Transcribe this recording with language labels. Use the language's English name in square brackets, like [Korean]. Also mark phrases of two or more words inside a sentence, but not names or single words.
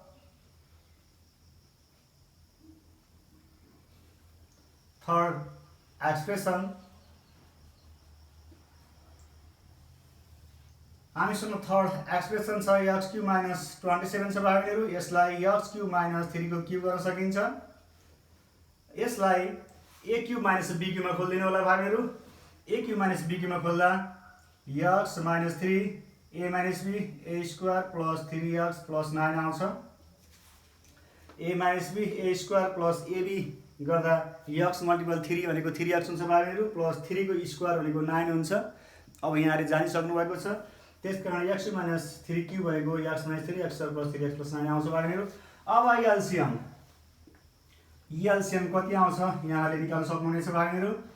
[English] third expression, [Nepali] हामीसँग [English] third expression [Nepali] छ x क्युब - 27 छ भाइ बहिनीहरू। यसलाई x क्युब - 3 को क्युब गर्न सकिन्छ। यसलाई a क्युब - b क्युबमा खोलिदिनु होला भाइ बहिनीहरू। a क्युब - b क्युबमा खोल्दा x - 3 a - b [English] a square plus 3x plus 9 [Nepali] आउँछ। a - b [English] a square plus ab [Nepali] गर्दा [English] x multiple 3 [Nepali] भनेको 3x हुन्छ भाइ बहिनीहरू, प्लस 3 को स्क्वायर भनेको 9 हुन्छ। अब यहाँले जानिसक्नु भएको छ, त्यस कारण x - 3 क्युब भनेको x - 3 [English] x square plus 3x plus 9 [Nepali] आउँछ भाइ बहिनीहरू। अब एलसिएम कति आउँछ यहाँले निकाल्न सक्नुहुनेछ भाइ बहिनीहरू।